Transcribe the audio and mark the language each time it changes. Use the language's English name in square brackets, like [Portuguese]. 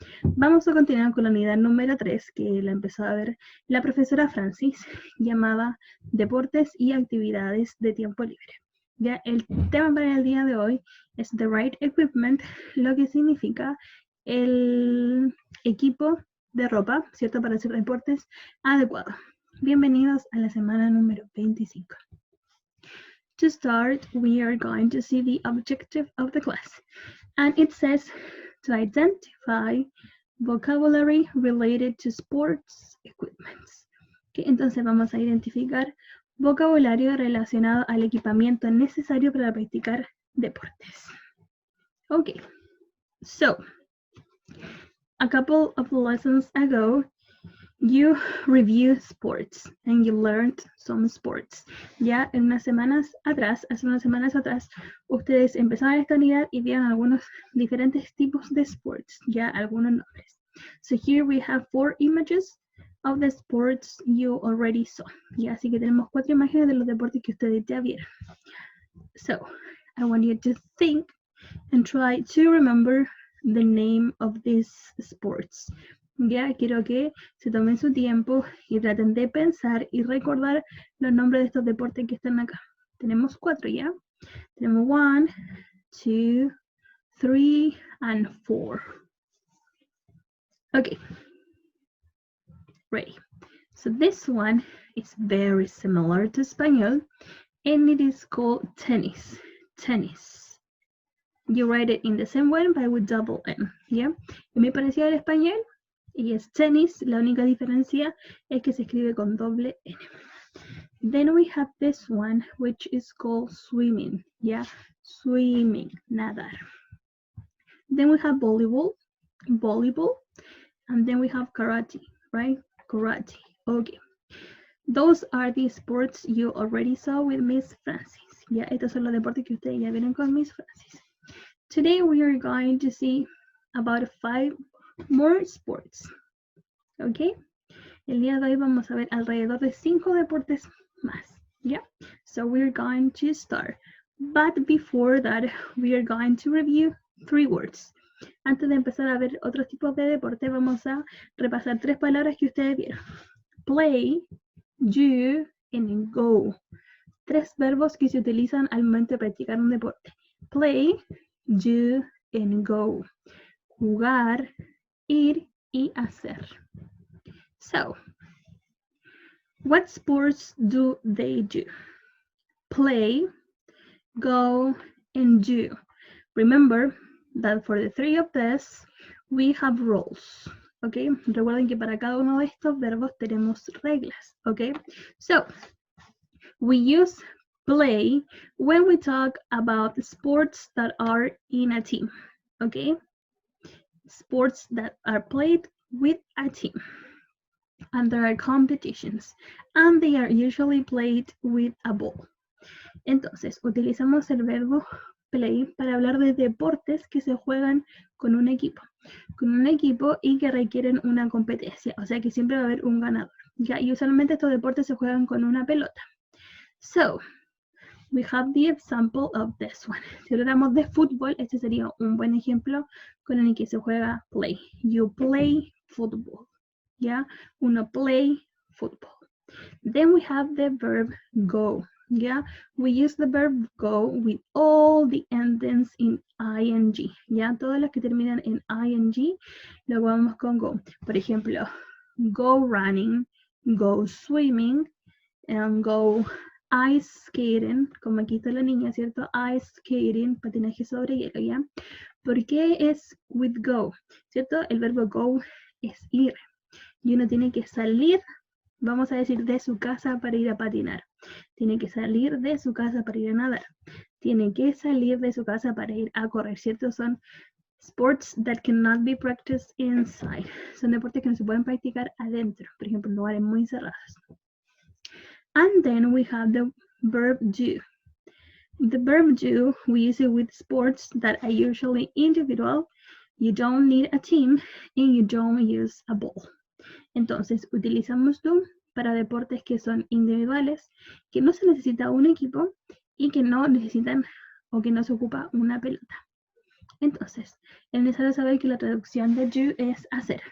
[Spanish] Vamos a continuar con la unidad número 3, que la empezó a ver la profesora Francis, llamada Deportes y Actividades de Tiempo Libre. Ya el tema para el día de hoy es [English] The Right Equipment, [Spanish] lo que significa el equipo de ropa, ¿cierto? Para hacer deportes adecuado. Bienvenidos a la semana número 25. [English] To start, we are going to see the objective of the class, and it says to identify vocabulary related to sports equipments. [Spanish] Okay, entonces vamos a identificar vocabulario relacionado al equipamiento necesario para practicar deportes. [English] Okay, so a couple of lessons ago, you reviewed sports and you learned some sports. [Spanish] Ya hace unas semanas atrás, ustedes empezaron esta unidad y vieron algunos diferentes tipos de sports, ya algunos nombres. [English] So here we have 4 images of the sports you already saw. [Spanish] Ya, así que tenemos 4 imágenes de los deportes que ustedes ya vieron. [English] So, I want you to think and try to remember the name of these sports. [Spanish] Ya, quiero que se tomen su tiempo y traten de pensar y recordar los nombres de estos deportes que están acá. Tenemos 4 ya. Tenemos 1, 2, 3, [English] and 4. Okay. Ready. So this one is very similar to español and it is called tennis. Tennis. You write it in the same way but with double N. [Spanish] Yeah. Y me parecía el español. Y es tenis, la única diferencia es que se escribe con doble N. [English] Then we have this one, which is called swimming, yeah, swimming, nadar. Then we have volleyball, and then we have karate, right, karate, okay. Those are the sports you already saw with Miss Francis, yeah, [Spanish] estos son los deportes que ustedes ya vieron con Miss Francis. [English] Today we are going to see about 5 more sports. Okay. [Spanish] El día de hoy vamos a ver alrededor de 5 deportes más. [English] Yeah. So we're going to start. But before that, we are going to review 3 words. [Spanish] Antes de empezar a ver otros tipos de deporte, vamos a repasar 3 palabras que ustedes vieron. [English] Play, do, and go. [Spanish] 3 verbos que se utilizan al momento de practicar un deporte. [English] Play, do, and go. [Spanish] Jugar, ir y hacer. [English] So, what sports do they do? Play, go, and do. Remember that for the 3 of this, we have rules. Okay? [Spanish] Recuerden que para cada uno de estos verbos tenemos reglas. [English] Okay? So, we use play when we talk about sports that are in a team. Okay? Sports that are played with a team. And there are competitions. And they are usually played with a ball. [Spanish] Entonces, utilizamos el verbo play para hablar de deportes que se juegan con un equipo. Con un equipo y que requieren una competencia. O sea que siempre va a haber un ganador. ¿Ya? Y usualmente estos deportes se juegan con una pelota. [English] So, we have the example of this one. [Spanish] Si hablamos de fútbol, este sería un buen ejemplo con el que se juega play. [English] You play football. Yeah, uno play football. Then we have the verb go. Yeah, we use the verb go with all the endings in ing. [Spanish] Yeah, todas las que terminan en ing, lo vamos con go. Por ejemplo, [English] go running, go swimming, and go ice skating, [Spanish] como aquí está la niña, ¿cierto? [English] Ice skating, [Spanish] patinaje sobre hielo, ¿ya? ¿Por qué es [English] with go? [Spanish] ¿Cierto? El verbo go es ir. Y uno tiene que salir, vamos a decir, de su casa para ir a patinar. Tiene que salir de su casa para ir a nadar. tiene que salir de su casa para ir a correr, ¿cierto? [English] Son sports that cannot be practiced inside. [Spanish] Son deportes que no se pueden practicar adentro, por ejemplo, en lugares muy cerrados. [English] And then we have the verb do. The verb do, we use it with sports that are usually individual. You don't need a team and you don't use a ball. [Spanish] Entonces, utilizamos do para deportes que son individuales, que no se necesita un equipo y que no necesitan o que no se ocupa una pelota. Entonces, es necesario saber que la traducción de do es hacer.